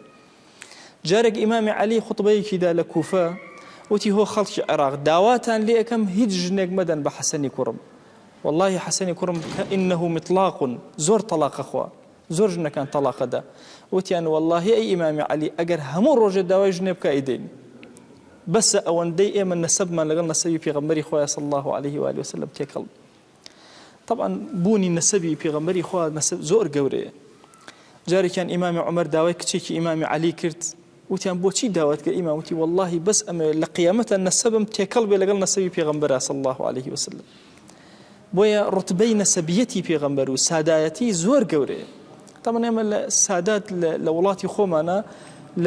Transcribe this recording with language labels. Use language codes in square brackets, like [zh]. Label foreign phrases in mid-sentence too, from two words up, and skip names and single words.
[ckb] جارێک ئیمامی عەلی خوتبەیەکیدا لە کوفە وتی هۆ خەڵکی عێراق، داواتان لێ ئەەکەم هیچ ژنێک مەدەن بە حەسەنی کوڕم، والله حەسەنی کوڕم [ar] ئینەه مطلاق، [ckb] زۆر تەلاقە خوا، زۆر ژنەکان تەلاقەدا وتیان واللهی ئەی ئیمامی عەلی ئەگەر هەموو ڕۆژێ داوای ژنێ بکە ئەیدەین بەسە ئەوەندەی ئێمە نەسەبمان لەگەڵ نەسەبی پێغەمبەری خۆی [ar] صلی الله عليه وآله وسلم [ckb] تێکەڵ طبعا بوونی نەسەبی پێغەمبەری خوا نەسەب زۆر گەورەیە جارێکیان ئیمامی عومەر داوای کچێکی ئیمامی عەلی کرد وتیان بۆچی داوات کە ئیمام وتی واللهی بەس ئەمە لە قیامەتە نەسەبم تێکەڵ بێ لەگەڵ نەسەبی پێغەمبەر [ar] صلی الله عليه وسلم [ckb] بۆیە ڕوتبەی نەسەبیەتی پێغەمبەر و سادایەتی زۆر گەورەیە طبعا ئێمە لە سادات لە وڵاتی خۆمانە لە